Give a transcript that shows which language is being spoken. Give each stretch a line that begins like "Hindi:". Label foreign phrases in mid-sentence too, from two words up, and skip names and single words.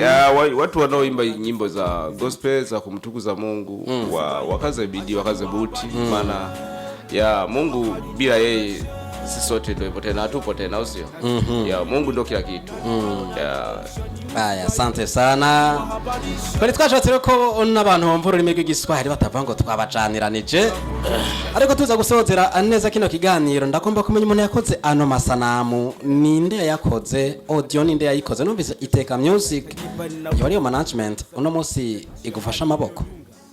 Swahili: Watu wanaoimba nyimbo za gospel za kumtukuza Mungu wakaze bidii, wakaze buti, maana Mungu bila yeye sisi sote ndio ipo tena, hatupo tena, sio? Mungu ndio kila kitu. Asante sana.
Rundi: Kweli twashatse ko n'abantu bumva ururimi rw'igiswahili batavango twabajaniranije. Ariko tuza gusozera neza kino kiganiro, ndakomba kumenya umuntu yakoze ano masanamu, ninde yakoze, audio ninde yayikoze. Numvise Iteka Music yari yo management uno munsi igufasha amaboko.